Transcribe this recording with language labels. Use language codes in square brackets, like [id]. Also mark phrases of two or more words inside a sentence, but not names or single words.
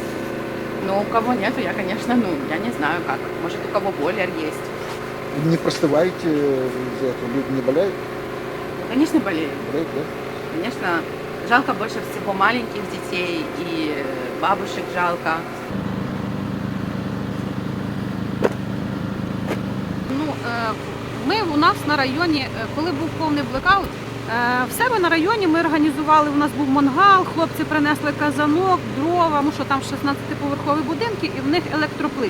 [ru] Но у кого нету, я, конечно, я не знаю как. Может, у кого бойлер есть. Вы не простываете из-за этого? Люди не болеют? Конечно, болеют. Болеют, да? Конечно, жалко больше всего маленьких детей и бабушек жалко. [uk] Ми у нас на районі, коли був повний блекаут, в себе на районі ми організували, у нас був мангал, хлопці принесли казанок, дрова, тому що там 16-поверхові будинки і в них електроплит.